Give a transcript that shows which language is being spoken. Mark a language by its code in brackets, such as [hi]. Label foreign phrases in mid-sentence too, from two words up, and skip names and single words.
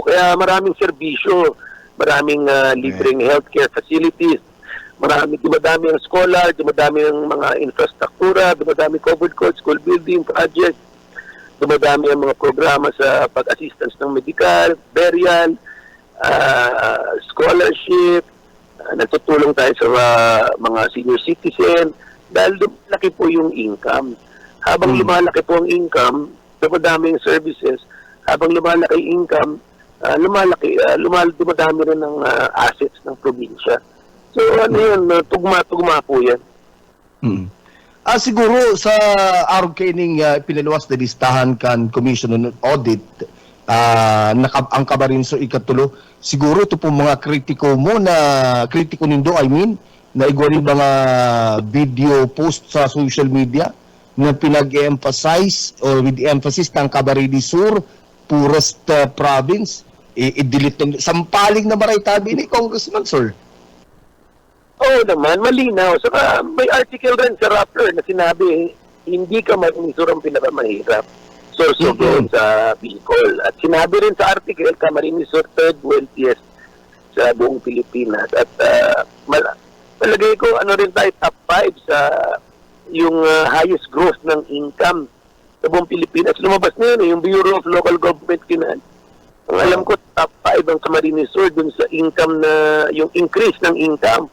[tl] Kaya maraming serbisyo, maraming libreng [en] healthcare facilities, [tl] dumadami ang scholar, dumadami ang mga infrastruktura, dumadami [en] covered court, school building project, [tl] dumadami ang mga programa sa pag-assistance ng medical, burial, scholarship, nagtutulong tayo sa mga [en] senior citizen, [tl] dahil lumalaki po yung income. Habang lumalaki po ang income, dumadami yung services, habang lumalaki yung income, dumadami rin ang assets ng probinsya. So tugma po yan. [bik] Siguro sa araw kaining pinaluwas na listahan kan Commission on Audit, ang Camarines Sur ikatulo, siguro ito po mga kritiko nindo, na igwari mga [en] video post [bik] sa [en] social media [bik] na pinag-emphasize [en] or with emphasis [bik] ng Camarines Sur, [en] poorest province, [bik] i-delete sampaling na maray tabi ni Congressman, sir. [tl] Oo naman, malinaw. Saka may article rin sa Rappler na sinabi, hindi Camarines Sur ang pinakamahirap. Sorsogon sa Bicol. At sinabi rin sa article, Camarines Sur [en] third wealthiest [tl] sa buong Pilipinas. At malagay ko, rin tayo, top 5 sa yung [en] highest growth [tl] ng income sa buong Pilipinas. Lumabas na yun, yung Bureau of Local Government Finance. Ang alam ko, top 5 ang Camarines Sur dun sa income na, yung increase ng income.